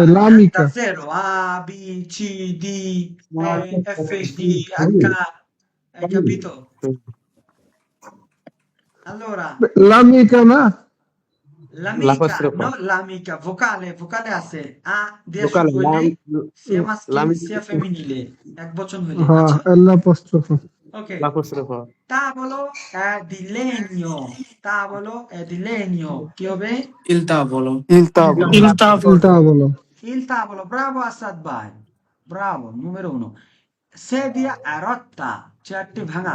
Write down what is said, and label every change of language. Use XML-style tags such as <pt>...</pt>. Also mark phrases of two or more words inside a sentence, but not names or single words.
<it>l'amica. da zero. A, B, C, D, E, F, G, H. Hai capito? Allora, L'amica na. l'amica, L'apostrofo. no l'amica, vocale a sé. A দিয়ে Vocale,</it> <bn>শুরু হইলে</bn> <it>lam- sia maschile l'amica- sia femminile.</it> <bn>এক বচন হইলে। হ্যাঁ, আচ্ছা,</bn> <it>l'apostrofo. ok. L'apostrofo. Tavolo è di legno. Tavolo è di legno. Chi va bene? Il tavolo, Il tavolo. Il tavolo. Il tavolo, bravo Assad Bhai. Bravo, numero 1. Sedia è rotta, certi ভাঙা।</it>